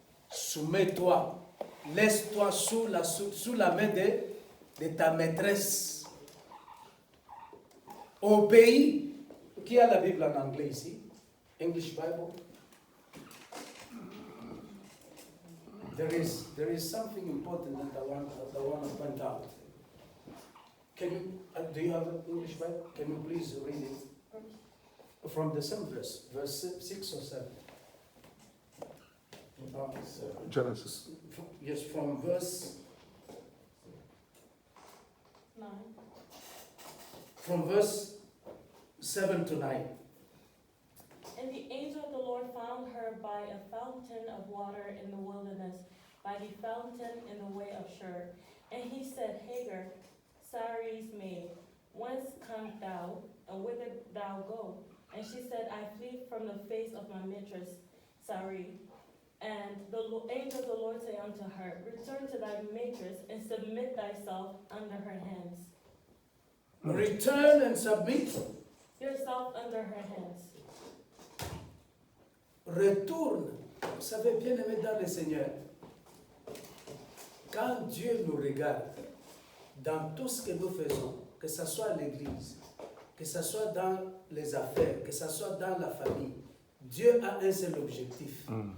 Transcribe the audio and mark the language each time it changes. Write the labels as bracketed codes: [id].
[fr] Soumets-toi. Laisse-toi sous la main de ta maîtresse. Obéis. Qui a la Bible en anglais ici? [en] English Bible. There is something important that I want to point out. Can you, do you have an English Bible? Can you please read it? From the same verse 6 or 7. Genesis. Yes, from verse 9. From verse 7 to 9. And the angel of the Lord found her by a fountain of water in the wilderness, by the fountain in the way of Shur. And he said, Hagar, Sarai's maid, whence comest thou, and whither thou go? And she said, I flee from the face of my mistress, Sarai. And the angel of the Lord said unto her, Return to thy mistress, and submit thyself under her hands. Return and submit. Yourself under her hands. [fr] Retourne. Vous savez, bien aimé dans le Seigneur, quand Dieu nous regarde, dans tout ce que nous faisons, que ce soit à l'église, que ce soit dans les affaires, que ce soit dans la famille, Dieu a un seul objectif.